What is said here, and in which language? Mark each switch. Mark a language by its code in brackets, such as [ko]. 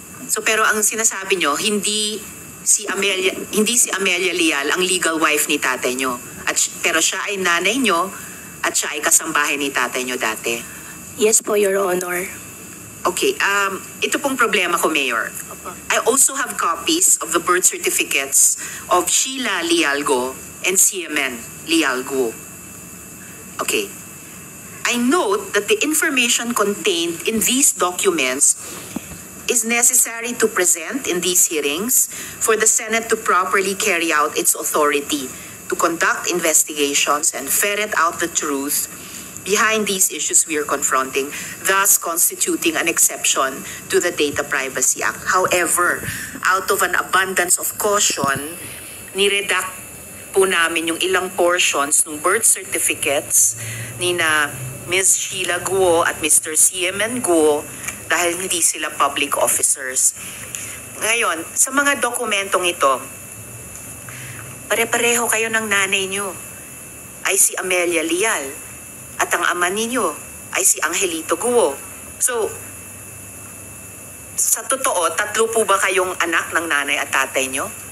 [tl] So pero ang sinasabi nyo, hindi si Amelia Leal ang legal wife ni tatay nyo. Pero siya ay nanay nyo at siya ay kasambahay ni tatay nyo dati. [en] Yes po, Your Honor. [tl] Okay, ito pong problema ko, Mayor. [en] I also have copies of the birth certificates of Sheila Lealgo and CMN Lealgo. Okay. I note that the information contained in these documents is necessary to present in these hearings for the Senate to properly carry out its authority to conduct investigations and ferret out the truth behind these issues we are confronting, thus constituting an exception to the Data Privacy Act. However, out of an abundance of caution, [tl] niredact po namin yung ilang [en] portions ng birth certificates ni na Ms. [tl] Sheila Guo at Mr. CMN Guo dahil hindi sila public officers. Ngayon, sa mga dokumentong ito, pare-pareho kayo ng nanay nyo ay si Amelia Leal at ang ama ninyo ay si Angelito Guo. So, sa totoo, 3 po ba kayong anak ng nanay at tatay nyo?